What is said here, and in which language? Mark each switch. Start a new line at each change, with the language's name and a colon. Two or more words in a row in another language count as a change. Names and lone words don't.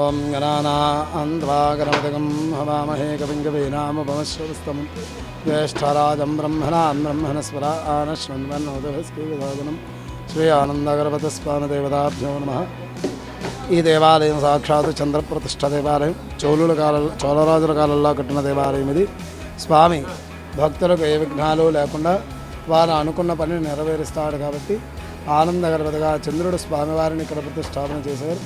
Sanskrit: गणानान्त्वागणपतिगं हवामहे कविं कवीनामुपमश्रवस्तमं ज्येष्ठराजं ब्रह्मणस्पदानः शृण्वन्नोदभिस्कीर्तनं श्री आनन्दगणपतिस्वामिदेवताभ्यो नमः।
Telugu: ఈ దేవాలయం సాక్షాత్ చంద్రప్రతిష్ఠ దేవాలయం. చోళరాజుల కాలంలో కట్టిన దేవాలయం ఇది. స్వామి భక్తులకు ఏ విఘ్నాలు లేకుండా వారు అనుకున్న పనిని నెరవేరుస్తాడు కాబట్టి ఆనందగణపతిగా చంద్రుడు స్వామివారిని ఇక్కడ ప్రతిష్టాపన చేశారు.